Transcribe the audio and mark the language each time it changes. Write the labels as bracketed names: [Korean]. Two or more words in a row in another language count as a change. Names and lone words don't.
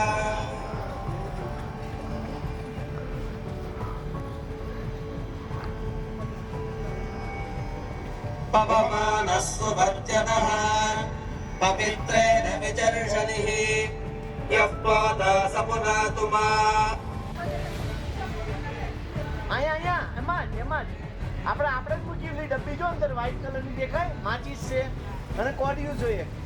[Sanskrit] पवमानः सुभज्यतः पवित्रेण विचर्षणिः यः पाता स पुनातु मा [Gujarati] અહીંયા એમાં આપણે જ મૂકી ડબ્બી જો અંદર [English] white colorની [Gujarati] દેખાય માચીસ છે અને કોડિયું જોઈએ